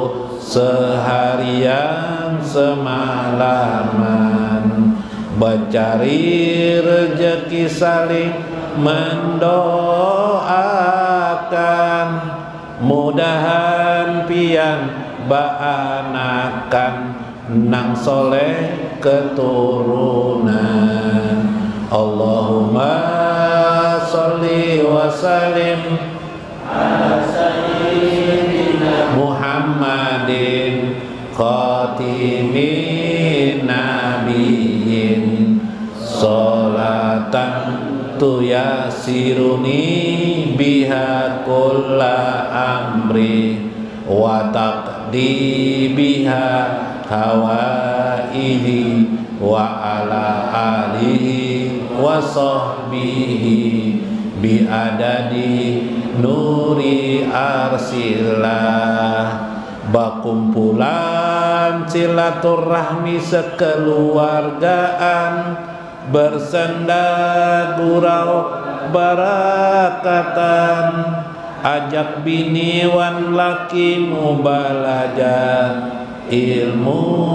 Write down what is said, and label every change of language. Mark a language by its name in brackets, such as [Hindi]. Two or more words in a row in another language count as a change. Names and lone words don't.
[Banjar] seharian semalaman, mencari rezeki saling mendoakan, mudahan pian baanakan nang soleh keturunan. [Arabic] اللهم صل وسلم على سيدنا محمد خاتم النبيين صلاة تيسر لي بها كل أمري وتقضي بها حوائجي وعلى آله وصحبه بعدد نور عرش الله. [Banjar] Bakumpulan silaturahmi sekeluargaan, bersenda gurau barakatan, ajak bini wan laki mubalaja, ilmu